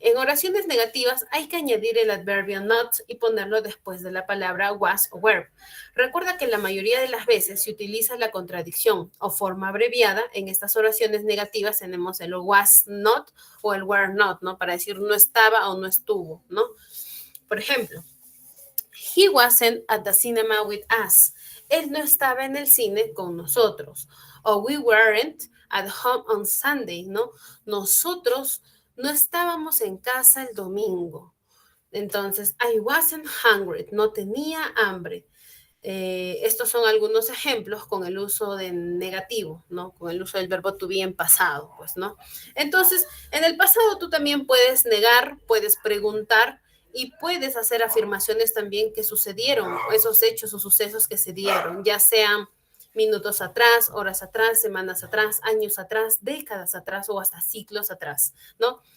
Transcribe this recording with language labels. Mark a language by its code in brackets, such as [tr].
[es] En oraciones negativas hay que añadir el adverbio not y ponerlo después de la palabra was o were. Recuerda que la mayoría de las veces se utiliza la contradicción o forma abreviada. En estas oraciones negativas tenemos el was not o el were not, ¿no? Para decir no estaba o no estuvo, ¿no? Por ejemplo, [en] he wasn't at the cinema with us. [es] Él no estaba en el cine con nosotros. [en] O we weren't at home on Sunday, ¿no? [es] Nosotros no estábamos en casa el domingo. Entonces, [en] I wasn't hungry, [es] no tenía hambre. Estos son algunos ejemplos con el uso de negativo, ¿no? Con el uso del verbo to be en pasado, pues, ¿no? Entonces, en el pasado tú también puedes negar, puedes preguntar y puedes hacer afirmaciones también que sucedieron, esos hechos o sucesos que se dieron, ya sean minutos atrás, horas atrás, semanas atrás, años atrás, décadas atrás o hasta ciclos atrás, ¿no?